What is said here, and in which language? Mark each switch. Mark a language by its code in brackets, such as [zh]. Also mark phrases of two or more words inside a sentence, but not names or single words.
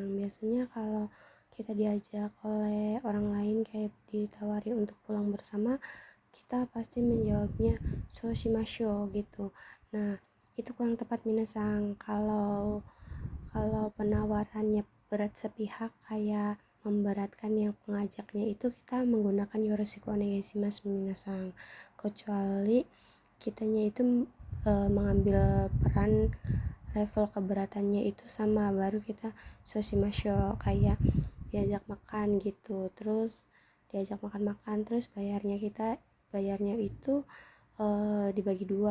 [id] Biasanya kalau kita diajak oleh orang lain kayak ditawari untuk pulang bersama, kita pasti menjawabnya Soshimasho gitu. Nah, itu kurang tepat minasang. Kalau penawarannya berat sepihak kayak memberatkan yang pengajaknya, itu kita menggunakan [ja] よろしくお願いします [id] minasang. Kecuali kitanya itu mengambil peran level keberatannya itu sama, baru kita soshimasho, kayak diajak makan gitu, terus diajak makan-makan terus bayarnya itu dibagi dua.